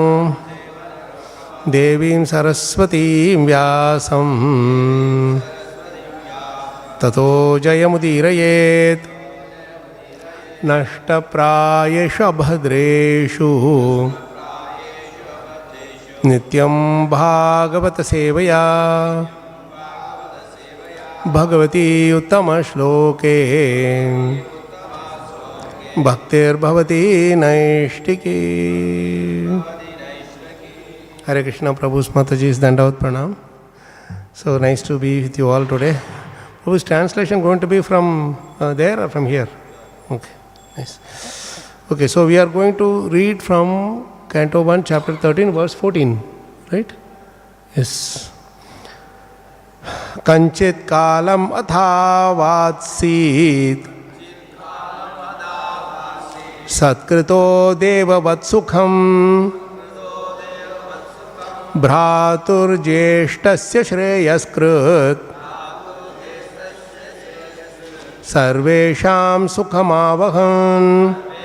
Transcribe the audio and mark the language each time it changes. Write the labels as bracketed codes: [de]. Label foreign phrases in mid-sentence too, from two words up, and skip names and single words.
[sa] देवीं सरस्वतीं व्यासं ततो जयमुदीरयेत् नष्टप्रायेषु भद्रेषु नित्यं भागवतसेवया भगवती उत्तमश्लोके भक्तिर्भवती नैष्टिकी। [en] Hare Krishna, Prabhu's Mataji's [hi] दण्डवत् प्रणाम. [en] So nice to be with you all today. Prabhu's translation going to be from there or from here? Okay, nice. Okay, so we are going to read from Canto 1, Chapter 13, verse 14, right? Yes. [sa] कञ्चित् कालम् अथावात्सीत् सत्कृतो देववत् सुखम् भ्रातुर् ज्येष्ठस्य श्रेयस्कृत् सर्वेषां सुखम् आवहन्